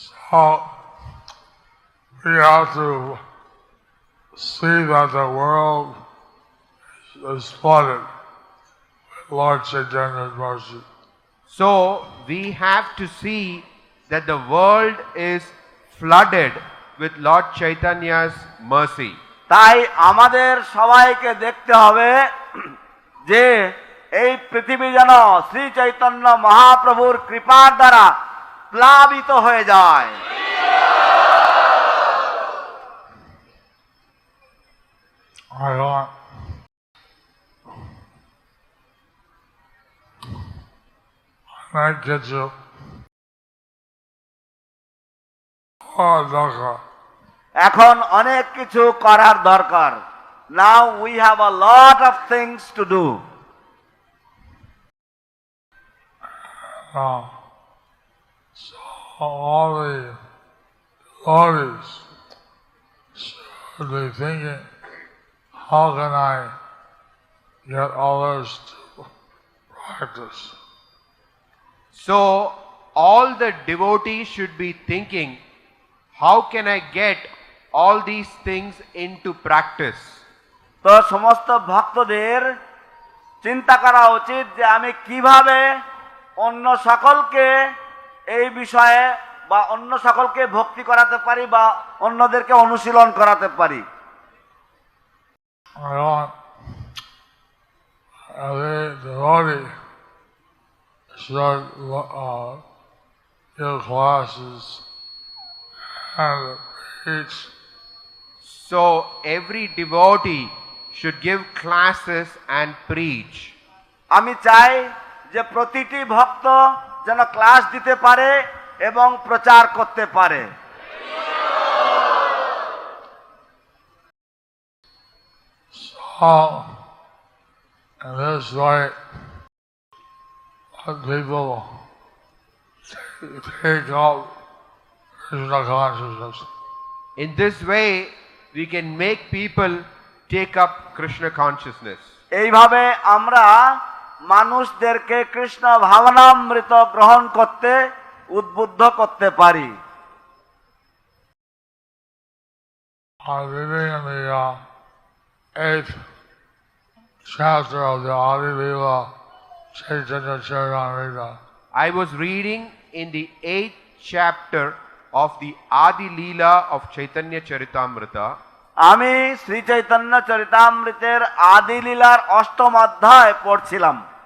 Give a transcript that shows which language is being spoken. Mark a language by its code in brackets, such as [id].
[en] So we have to see that the world is flooded with Lord Chaitanya's mercy. So we have to see that the world is flooded with Lord Chaitanya's mercy. [bn] তাই আমাদের সবাইকে দেখতে হবে যে এই পৃথিবী যেন শ্রী চৈতন্য মহাপ্রভুর কৃপার দ্বারা প্লাবিত হয়ে যায়। [en] I want [bn] অনেক কিছু দরকার। এখন অনেক কিছু করার দরকার। [en] Now we have a lot of things to do. Now, so all the devotees should be thinking, how can I get others to practice? So all the devotees should be thinking, how can I get all these things into practice? [bn] তো সমস্ত ভক্তদের চিন্তা করা উচিত যে আমি কিভাবে অন্য সকলকে এই বিষয়ে বা অন্য সকলকে ভক্তি করাতে পারি বা অন্যদেরকে অনুশীলন করাতে পারি। [en] I want every devotee should give classes and preach. So every devotee should give classes and preach. [bn] আমি চাই যে প্রতিটি ভক্ত যেন ক্লাস দিতে পারে এবং প্রচার করতে পারে। [en] So, in this way, let people take up Krishna consciousness. In this way, we can make people take up Krishna consciousness. [bn] এইভাবে আমরা মানুষদেরকে কৃষ্ণ ভাবনামৃত গ্রহণ করতে উদ্বুদ্ধ করতে পারি। [en] I'm reading in the 8th chapter of the Adi Lila Chaitanya Charitamrita. I was reading in the 8th chapter of the Adi Leela of Chaitanya Charitamrita. [bn] আমি শ্রী চৈতন্য চরিতামৃতের আদি লীলার অষ্টম অধ্যায় পড়ছিলাম।